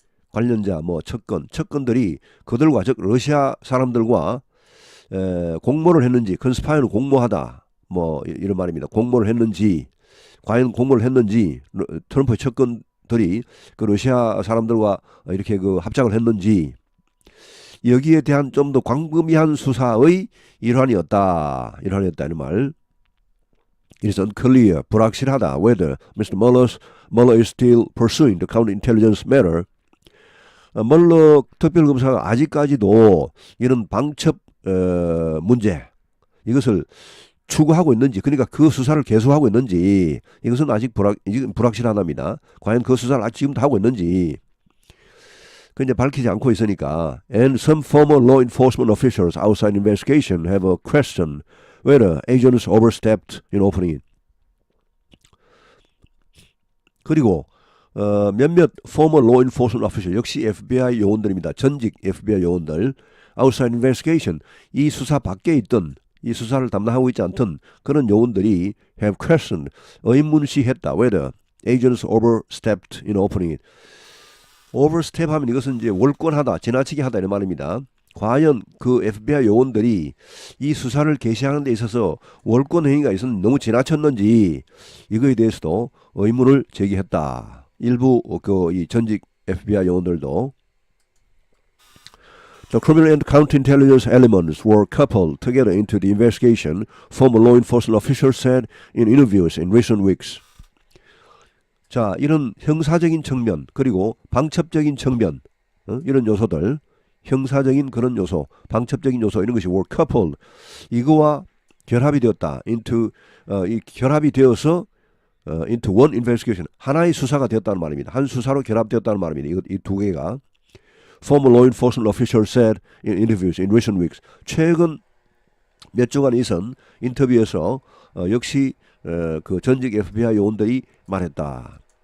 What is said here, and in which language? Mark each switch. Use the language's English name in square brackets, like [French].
[Korean] 관련자, 척건들이 그들과, 즉 러시아 사람들과 공모를 했는지, conspire는 공모하다, 이런 말입니다. 공모를 했는지, 과연 공모를 했는지, 트럼프의 척건들이 그 러시아 사람들과 이렇게 그 합작을 했는지, 여기에 대한 좀 더 광범위한 수사의 일환이었다 이런 말. [English] It is unclear, [Korean] 불확실하다, [English] whether Mr. Mueller is still pursuing the counterintelligence matter. [Korean] 멀러 특별검사가 아직까지도 이런 방첩 문제, 이것을 추구하고 있는지, 그러니까 그 수사를 계속하고 있는지, 이것은 아직 불확실하답니다. 과연 그 수사를 아직 지금도 하고 있는지 그 이제 밝히지 않고 있으니까. [English] And some former law enforcement officials outside investigation have a question whether agents overstepped in opening it. [Korean] 그리고 몇몇 [English] former law enforcement official, [Korean] 역시 FBI 요원들입니다. 전직 FBI 요원들, [English] outside investigation, [Korean] 이 수사 밖에 있던, 이 수사를 담당하고 있지 않던 그런 요원들이 [English] have questioned, [Korean] 의문시했다, [English] whether agents overstepped in opening it. [Korean] overstep 하면 이것은 이제 월권하다, 지나치게 하다 이런 말입니다. 과연 그 FBI 요원들이 이 수사를 개시하는 데 있어서 월권 행위가 있었는지, 너무 지나쳤는지, 이거에 대해서도 의문을 제기했다. 일부 이 전직 FBI 요원들도. [English] The criminal and counterintelligence elements were coupled together into the investigation, former law enforcement officials said in interviews in recent weeks. [Korean] 자, 이런 형사적인 측면, 그리고 방첩적인 측면, 이런 요소들, 형사적인 그런 요소, 방첩적인 요소, 이런 것이 [English] were coupled, [Korean] 이거와 결합이 되었다. 이 결합이 되어서 [English] into one investigation, [Korean] 하나의 수사가 되었다는 말입니다. 한 수사로 결합되었다는 말입니다. 이 두 개가. [English] Former law enforcement officials said in interviews in recent weeks. [Korean] 최근 몇 주간 있은 인터뷰에서 역시 그 전직 FBI 요원들이 말했다.